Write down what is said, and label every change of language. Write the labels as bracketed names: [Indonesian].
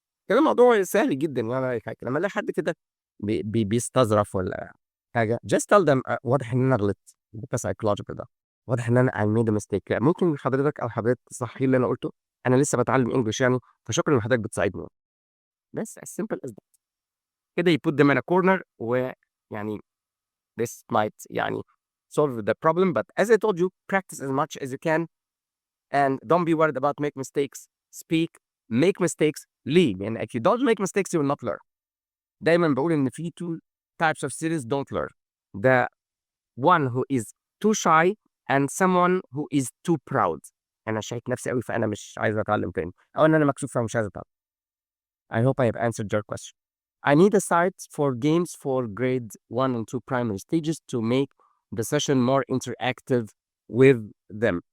[Arabic] كان الموضوع سهل جدًا ولا أي حاجة، لما ألاقي حد كده بيستظرف ولا حاجة [English] just tell them [Arabic] واضح إن أنا غلطت، ده psychological ده، واضح إن أنا [English] I made a mistake. [Arabic] ممكن حضرتك أو حضرتك تصححي لي اللي أنا قُلته؟ أنا لسه باتعلم انجلش يعني، فشكرًا إن حضرتك بتساعدني. [English] بس as simple as that. كده you put them in a corner ويعني this might يعني solve the problem but as I told you practice as much as you can and don't be worried about make mistakes. Speak, make mistakes. [Arabic] ليه؟ لأن [English] if you don't make mistakes you will not learn. [Arabic] دايما بقول إن في [English] two types of students don't learn. The one who is too shy and someone who is too proud. [Arabic] أنا شايف نفسي قوي فأنا مش عايز أتعلم تاني أو إن أنا مكسوف فمش عايز أتعلم. [English] I hope I have answered your question. I need a site for games for grade 1 and 2 primary stages to make the session more interactive with them.